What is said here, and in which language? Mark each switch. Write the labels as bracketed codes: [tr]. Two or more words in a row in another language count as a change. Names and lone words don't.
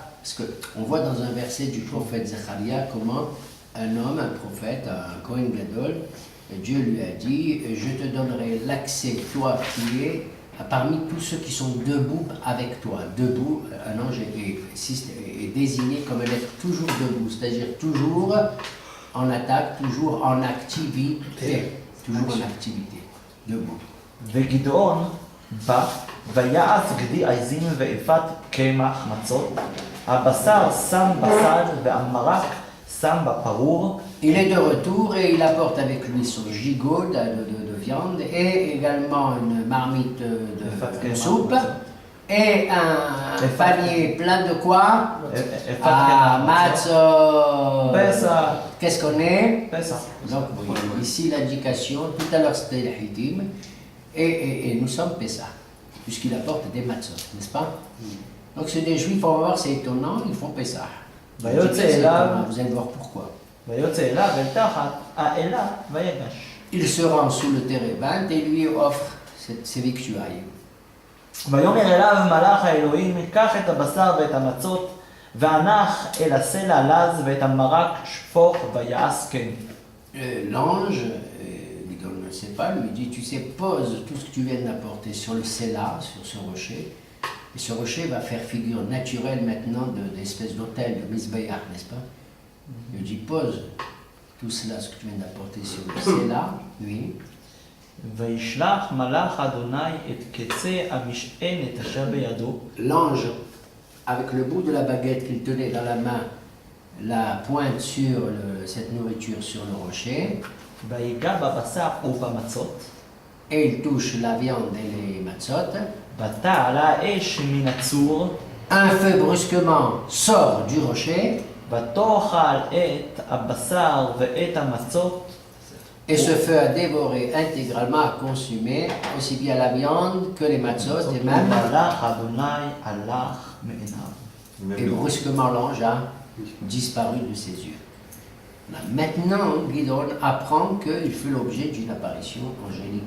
[fr] Parce qu'on voit dans un verset du prophète Zacharia comment un homme, un prophète, un [he] כהן גדול, [fr] Dieu lui a dit je te donnerai l'accès, toi qui es parmi tous ceux qui sont debout avec toi. Debout, un ange est désigné comme un être toujours debout, c'est-à-dire toujours en attaque, toujours en activité. Toujours en activité, debout. [he] וגדעון בא ויעש גדי עזים ואפת קמח מצות, הבשר שם בצד והמרק שם בפרור. [fr] Il est de retour et il apporte avec lui son gigot de viande et également une marmite de soupe et un panier plein de quoi? Matzot. Qu'est-ce qu'on est? Donc ici l'indication, tout à l'heure c'était le Hitim et nous sommes Pessah, puisqu'il apporte des matzot, n'est-ce pas? Donc c'est des juifs, on va voir, c'est étonnant, ils font Pessah. Vous allez voir pourquoi. Il se rend sous le térébinthe et lui offre ses victuailles. [he] ויאמר אליו מלאך האלוהים קח את הבשר ואת המצות והנח אל הסלע לז ואת המרק שפוך ויעש כן. [fr] L'ange, on ne sait pas, lui dit, tu sais, pose tout ce que tu viens d'apporter sur le Séla, sur ce rocher, et ce rocher va faire figure naturelle maintenant d'espèce d'autel, de Mizbeach, n'est-ce pas? Il dit, pose tout cela, ce que tu viens d'apporter sur le Séla, oui. [he] וישלח מלאך אדוני את קצה המשענת אשר בידו. [fr] L'ange, avec le bout de la baguette qu'il tenait dans la main, la pointe sur cette nourriture sur le rocher. [he] ויגע בבשר ובמצות. [fr] Et il touche la viande et les matzot. [he] ותעלה האש מן הצור. [fr] Un feu brusquement sort du rocher. [he] ותאכל את הבשר ואת המצות. [fr] Et ce feu a dévoré intégralement, a consumé aussi bien la viande que les matzot et même. Et brusquement l'ange a disparu de ses yeux. Maintenant, Gidon apprend qu'il fait l'objet d'une apparition angélique.